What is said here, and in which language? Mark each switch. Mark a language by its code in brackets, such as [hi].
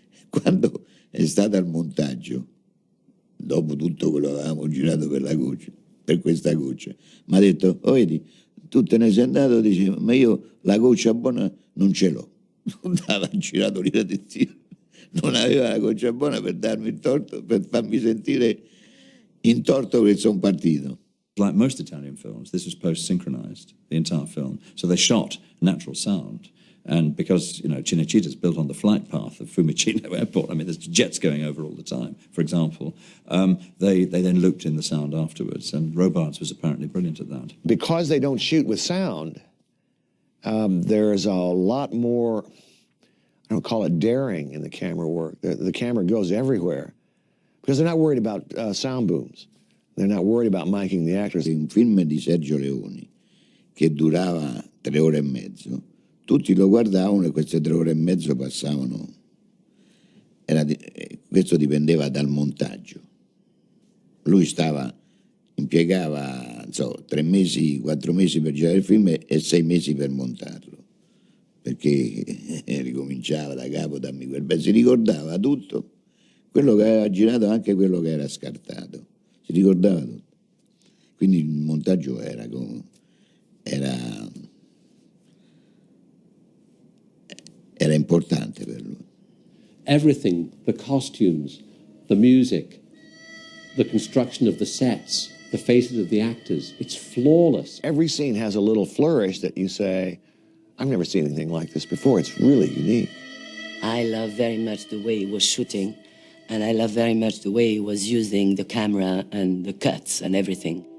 [it] Quando è stato al montaggio, dopo tutto quello che avevamo girato per questa goccia, mi ha detto, oh vedi, tu te ne sei andato, dici, ma io la goccia buona non ce l'ho. Non aveva girato lì la testina, non aveva la goccia buona per darmi il torto, per farmi sentire in torto che sono partito. [en] Like most Italian films, this was post-synchronized, the entire film. So they shot natural sound. And because, Cinecitta's built on the flight path of Fiumicino Airport, I mean, there's jets going over all the time, for example, they then looped in the sound afterwards, and Robards was apparently brilliant at that. Because they don't shoot with sound, there's a lot more, I don't call it daring in the camera work. The camera goes everywhere because they're not worried about sound booms. They're not worried about miking the actors. [it] Un film di Sergio Leone che durava 3 ore e mezzo, tutti lo guardavano e queste 3 ore e mezzo passavano. Questo dipendeva dal montaggio. Lui impiegava 3 mesi, 4 mesi per girare il film e 6 mesi per montarlo, perché ricominciava da capo, dammi quel pezzo, si ricordava tutto, quello che aveva girato, anche quello che era scartato, si ricordava tutto. Quindi il montaggio era importante per lui. [en] Everything, the costumes, the music, the construction of the sets, the faces of the actors, it's flawless. Every scene has a little flourish that you say, I've never seen anything like this before. It's really unique. I love very much the way he was shooting, and I love very much the way he was using the camera and the cuts and everything.